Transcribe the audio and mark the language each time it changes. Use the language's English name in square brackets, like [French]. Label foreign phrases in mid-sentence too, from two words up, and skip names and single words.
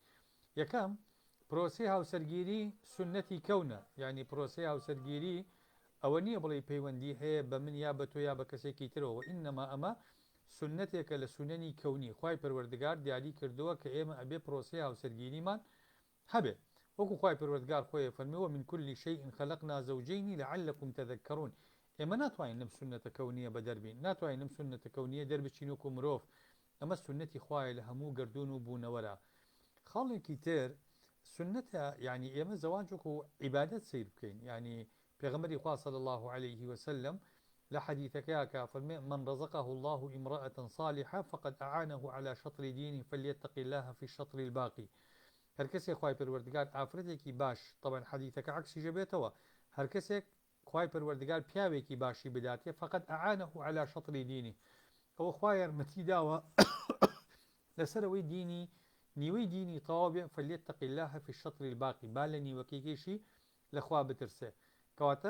[Central Kurdish] یەکەم پرۆسەی هاوسەرگیری سنەتی کەونە، ینی پرۆسەی هاوسەرگیری ئەوە نییە بڵێ پەیوەندی هەیە بە من یا بە تۆ یا بە کەسێکی ترەوە، ئینەما ئەمە سنەتێکە لە سونەنی کەونی خوای پەروەردگار دیاری کردووە کە ئێمە ئەبێ پرۆسەی هاوسەرگیریمان هەبێ، وەکو خوای پەروەردگار خۆی فەرمیوە [Arabic] من كل شيء خلقنا زوجين لعلكم تذكرون. [Central Kurdish] ئێمە ناتوانین نم سنەتە کەونیە بە دەربین، ناتوانین نم سنەتە کەونیە دەربچین وەکو مرۆڤ، ئەمە سنەتی خوایە لە هەموو گردون و بوونەوەرە. خاڵێکی تر سنەتە، یعنی ئێمە زەواج وەکو عیبادەت سیر بکەین، یعنی پێغەمبەری خوا [Arabic] صلی الله عليه وسلم [Central Kurdish] لە حەدیثەکەیە کە فەرمێ [Arabic] من رزقه الله امرأة صالحة فقد أعانه على شطر دينه فليتق الله في الشطر الباقي. [Central Kurdish] هەر کەسێک خوای پەروەردگار ئافرەتێکی باش، طبعا حەدیثەکە عەکسی ژەبێتەوە، هەر کەسێک خوای پەروەردگار پیاوێکی باشی بداتێ فقط [Arabic] ئەعانەه على شەطری دینی [Central Kurdish] ئەوە خوای یارمەتی داوە لەسەرەوەی دینی نیوەی دینی تەواو بێ [Arabic] فەلیەتەقی الله فی الشەطر الباقی [Central Kurdish] با لە نیوەکەیکیشی لەخوا بترسێ کەواتە